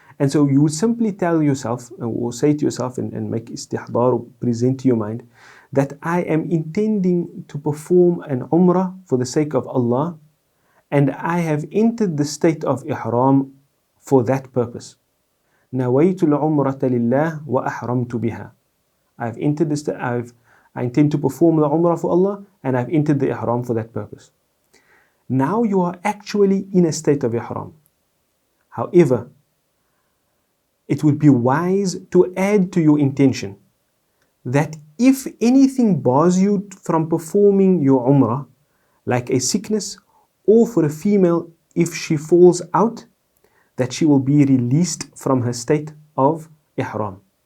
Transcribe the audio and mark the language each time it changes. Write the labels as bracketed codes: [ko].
[en] And so you would simply tell yourself, or say to yourself, and make istihdar, or present to your mind, that I am intending to perform an umrah for the sake of Allah, and I have entered the state of ihram for that purpose. [ar] نويت العمرة لله وأحرمت بها. [en] I intend to perform the umrah for Allah, and I've entered the ihram for that purpose. Now you are actually in a state of ihram. However, it would be wise to add to your intention that if anything bars you from performing your umrah, like a sickness, or for a female, if she falls out, that she will be released from her state of ihram.